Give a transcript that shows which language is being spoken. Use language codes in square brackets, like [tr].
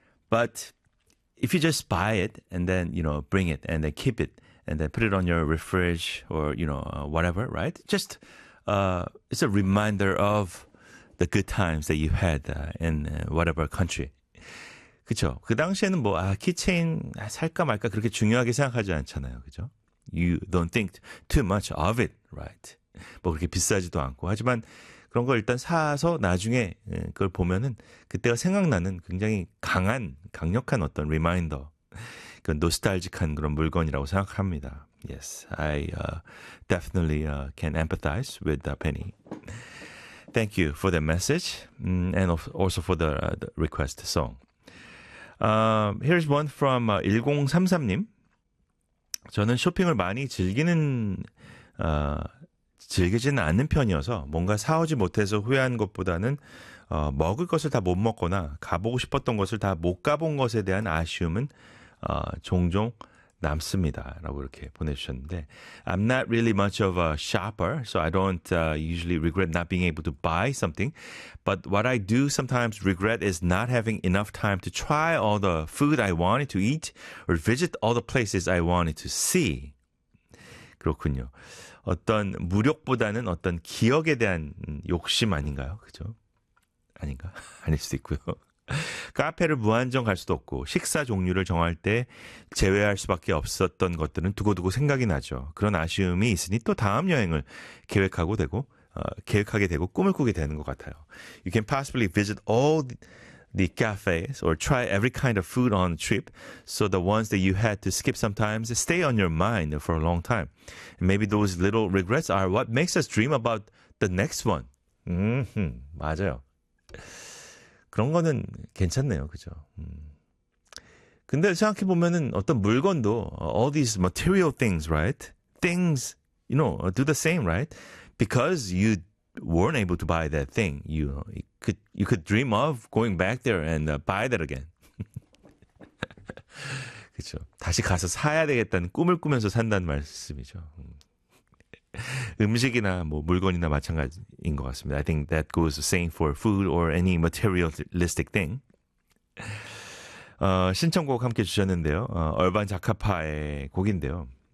[en] But if you just buy it and then, you know, bring it and then keep it and then put it on your fridge or, you know, whatever, right? Just, it's a reminder of the good times that you had in whatever country. [ko] 그쵸? 그 당시에는 뭐, 아, 키체인 살까 말까 그렇게 중요하게 생각하지 않잖아요. 그죠? [en] You don't think too much of it, right? [ko] 뭐 그렇게 비싸지도 않고. 하지만 그런 걸 일단 사서 나중에 그걸 보면은 그때가 생각나는 굉장히 강한, 강력한 어떤 리마인더. 그 노스탈지한 그런 물건이라고 생각합니다. [en] Yes, I definitely can empathize with Penny. Thank you for the message and also for the request song. Here's one from 1033님. [ko] 저는 쇼핑을 많이 즐기는 즐기지는 않는 편이어서 뭔가 사오지 못해서 후회한 것보다는 먹을 것을 다 못 먹거나 가보고 싶었던 것을 다 못 가본 것에 대한 아쉬움은 종종 남습니다. 라고 이렇게 보내주셨는데 [en] I'm not really much of a shopper, so I don't usually regret not being able to buy something. But what I do sometimes regret is not having enough time to try all the food I wanted to eat or visit all the places I wanted to see. [ko] 그렇군요. 어떤 무력보다는 어떤 기억에 대한 욕심 아닌가요? 그죠? 아닌가? 아닐 수도 있고요. 카페를 무한정 갈 수도 없고 식사 종류를 정할 때 제외할 수밖에 없었던 것들은 두고두고 생각이 나죠. 그런 아쉬움이 있으니 또 다음 여행을 계획하고 되고 계획하게 되고 꿈을 꾸게 되는 것 같아요. [en] You can possibly visit all the cafes or try every kind of food on the trip, so the ones that you had to skip sometimes stay on your mind for a long time. And maybe those little regrets are what makes us dream about the next one. [ko] 맞아요. 그런 거는 괜찮네요. 그죠? 근데 생각해보면은 어떤 물건도 [en] all these material things, right? Things, you know, do the same, right? Because you weren't able to buy that thing. You could dream of going back there and buy that again. [ko] 그렇죠. 다시 가서 사야 되겠다는 꿈을 꾸면서 산다는 말씀이죠. 음식이나 뭐 물건이나 마찬가지인 것 같습니다. [en] I think that goes the same for food or any materialistic thing. [ko] 신청곡 함께 주셨는데요. 얼반 자카파의 곡인데요.